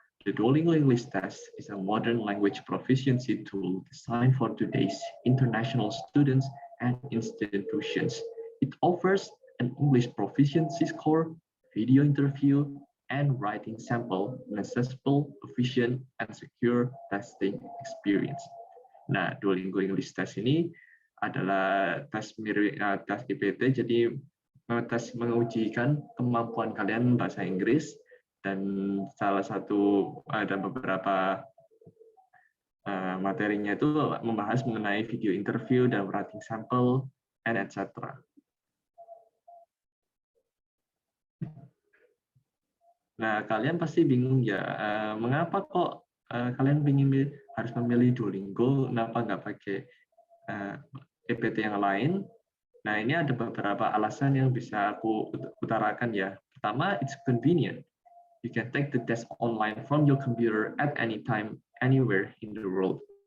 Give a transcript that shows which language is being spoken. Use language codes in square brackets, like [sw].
[en] The Duolingo English Test is a modern language proficiency tool designed for today's international students and institutions. It offers an English proficiency score, video interview, and writing sample, an accessible, efficient, and secure testing experience. [id] Nah, Duolingo English Test ini adalah tes mirip tes IPT, jadi tes mengujikan kemampuan kalian bahasa Inggris, dan salah satu ada beberapa materinya itu membahas mengenai video interview dan writing sample and etc. Nah, kalian pasti bingung ya, mengapa kok kalian harus memilih Duolingo, kenapa nggak pakai EPT yang lain? Nah, ini ada beberapa alasan yang bisa aku utarakan ya. Pertama, [en] it's convenient. You can take the test online from your computer at any time, anywhere in the world.